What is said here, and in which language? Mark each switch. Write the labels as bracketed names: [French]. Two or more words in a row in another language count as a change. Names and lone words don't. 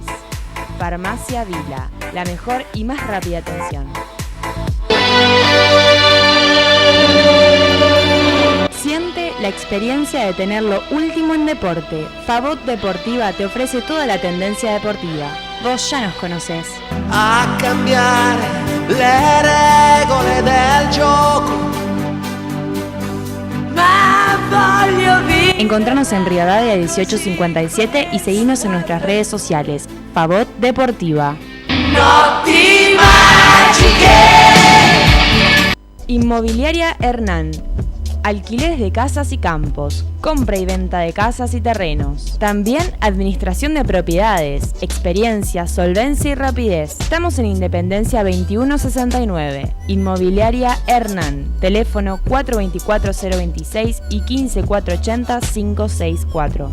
[Spanish] Farmacia Vila, la mejor y más rápida atención. Siente la experiencia de tener lo último en deporte. Favot Deportiva te ofrece toda la tendencia deportiva. Vos ya nos conocés. [Italian] A cambiare le regole del gioco, ma voglio vivere. [Spanish] Encontranos en Rivadavia 1857 y seguinos en nuestras redes sociales. Favot Deportiva. [Italian] Notti magiche. [Spanish] Inmobiliaria Hernán. Alquileres de casas y campos, compra y venta de casas y terrenos. También administración de propiedades, experiencia, solvencia y rapidez. Estamos en Independencia 2169. Inmobiliaria Hernán. Teléfono 424-026 y 15-480-564.